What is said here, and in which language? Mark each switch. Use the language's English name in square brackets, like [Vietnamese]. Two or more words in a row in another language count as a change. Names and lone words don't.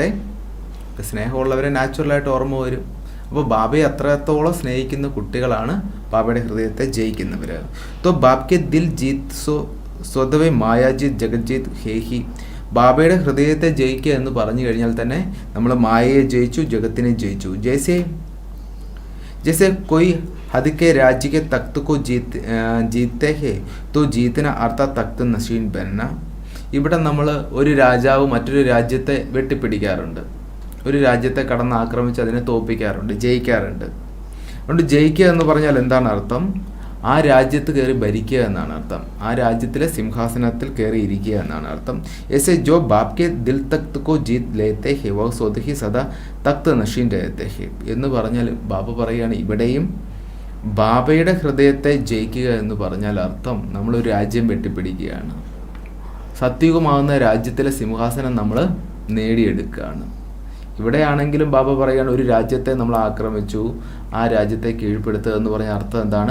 [Malayalam] സ്നേഹമുള്ളവരെ നാച്ചുറലായിട്ട് ഓർമ്മ വരും. അപ്പോൾ ബാബയെ അത്രത്തോളം സ്നേഹിക്കുന്ന കുട്ടികളാണ് ബാബയുടെ ഹൃദയത്തെ ജയിക്കുന്നവർ. [Hindi] तो बाप के दिल जीत स्वतः मायाजीत जगतजीत हैं ही. [Malayalam] ബാബയുടെ ഹൃദയത്തെ ജയിക്കുക എന്ന് പറഞ്ഞു കഴിഞ്ഞാൽ തന്നെ നമ്മൾ മായയെ ജയിച്ചു, ജഗത്തിനെ ജയിച്ചു. [Hindi] ജैसे कोई हद के राज्य के तख्त को जीतते हैं तो जीतना अर्थात तख्त नशीन बनना. [Malayalam] ഇവിടെ നമ്മൾ ഒരു രാജാവ് മറ്റൊരു രാജ്യത്തെ വെട്ടിപ്പിടിക്കാറുണ്ട്, ഒരു രാജ്യത്തെ കടന്ന് ആക്രമിച്ച് അതിനെ തോൽപ്പിക്കാറുണ്ട്, ജയിക്കാറുണ്ട്. അതുകൊണ്ട് ജയിക്കുക എന്ന് പറഞ്ഞാൽ എന്താണ് അർത്ഥം? ആ രാജ്യത്ത് കയറി ഭരിക്കുക എന്നാണ് അർത്ഥം. ആ രാജ്യത്തിലെ സിംഹാസനത്തിൽ കയറി ഇരിക്കുക എന്നാണ് അർത്ഥം. [Hindi] ऐसे जो बाप के दिल तख्त को जीत लेते हैं वो खुद ही सदा तख्त नशीन रहते हैं [Malayalam] എന്ന് പറഞ്ഞാൽ ബാബ പറയുകയാണ്, ഇവിടെയും ബാബയുടെ ഹൃദയത്തെ ജയിക്കുക എന്ന് പറഞ്ഞാൽ അർത്ഥം നമ്മളൊരു രാജ്യം വെട്ടിപ്പിടിക്കുകയാണ്. സത്യയുഗമാകുന്ന രാജ്യത്തിലെ സിംഹാസനം നമ്മൾ നേടിയെടുക്കുകയാണ്. ഇവിടെയാണെങ്കിലും ബാബ പറയുകയാണ്, ഒരു രാജ്യത്തെ നമ്മൾ ആക്രമിച്ചു, ആ രാജ്യത്തെ കീഴ്പ്പെടുത്തുക എന്ന് പറഞ്ഞ അർത്ഥം എന്താണ്?